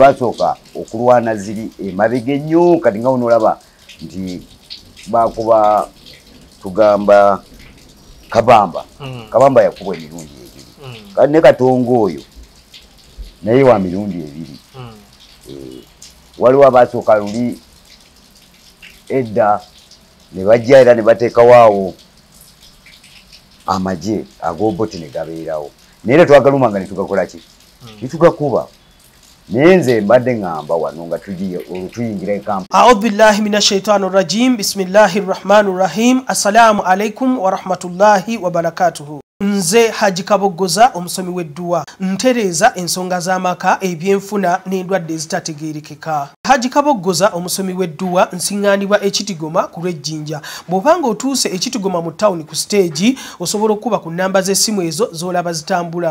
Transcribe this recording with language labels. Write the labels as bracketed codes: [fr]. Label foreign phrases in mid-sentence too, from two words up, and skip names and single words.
[lg] twasooka okulwana ziri emabega ennyo kati nga onolaba nti bakuba tugamba Kabamba yakubwa emirundi ebiri kati ne Katonga oyo naye wa mirundi ebiri waliwo abasooka luli edda ne bajja era ne bateekawo awo amagye ag'oboti ne gabeerawo naye era twagalumanga ne tugakola ki ne tugakuba naye nze mbadde ŋŋamba wano nga tuyingira ekampa [ar] أعوذ بالله من الشيطان الرجيم بسم الله الرحمن الرحيم السلام عليكم ورحمة الله وبركاته [lg] nze Haji Kaboggoza omusomi w'edduwa ntereeza ensonga z'amaka ebyenfuna n'endwadde ezitategeerekeka. Haji Kaboggoza omusomi w'edduwa nsiŋŋaanibwa ekitigoma ku lw'ejjinja. Bw'obanga otuuse ekitigoma mu ttawuni ku siteegi osobola okuba ku nnamba z'essimu ezo z'olaba zitambula.